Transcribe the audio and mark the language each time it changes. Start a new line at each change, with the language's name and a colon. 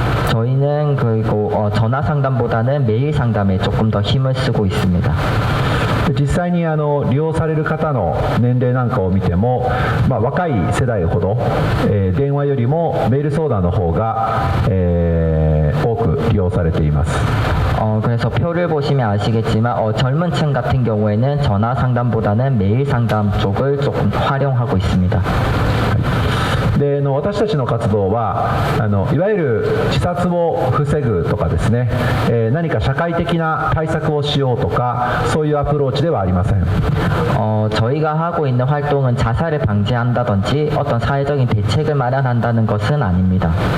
Korean: 저희는 그리고 전화 상담보다는 메일 상담에 조금 더 힘을 쓰고 있습니다.
Japanese: 実際に利用される方の年齢なんかを見ても、若い世代ほど、電話よりもメール相談の方が、多く利用されています。
Korean: 그래서 표를 보시면 아시겠지만 젊은 층 같은 경우에는 전화 상담보다는 메일 상담 쪽을 조금 활용하고 있습니다.
Japanese: で私たちの活動はいわゆる自殺を防ぐとかですね、何か社会的な対策をしようとかそういうアプローチではありません。
Korean: 저희가 하고 있는 활동은 자살을 방지한다든지 어떤 사회적인 대책을 마련한다는 것은 아닙니다.